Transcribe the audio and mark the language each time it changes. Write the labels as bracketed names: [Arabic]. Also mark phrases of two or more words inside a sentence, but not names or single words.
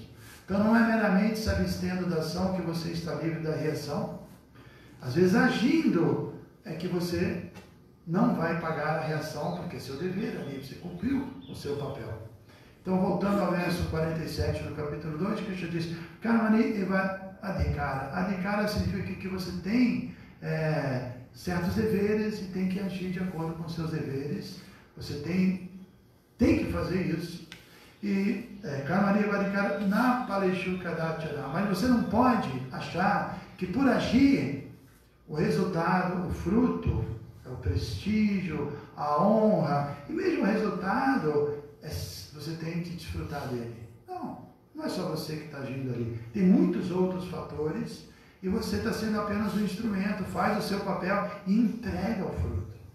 [Portuguese] Então, não é meramente se abstendo da ação que você está livre da reação. Às vezes, agindo é que você não vai pagar a reação, porque é seu dever ali, você cumpriu o seu papel. Então, voltando ao verso 47 do capítulo 2, Krishna diz: [Sanskrit] Karmani eva adhikara. [Portuguese] Adhikara significa que você tem certos deveres e tem que agir de acordo com seus deveres. Você tem que fazer isso. [Sanskrit] E Karmani eva adhikara na paleshu kadachana. [Portuguese] Mas você não pode achar que por agir, o resultado, o fruto, o prestígio, a honra, e mesmo o resultado, você tem que desfrutar dele. Não é só você que está agindo ali. Tem muitos outros fatores e você está sendo apenas um instrumento, faz o seu papel e entrega o fruto.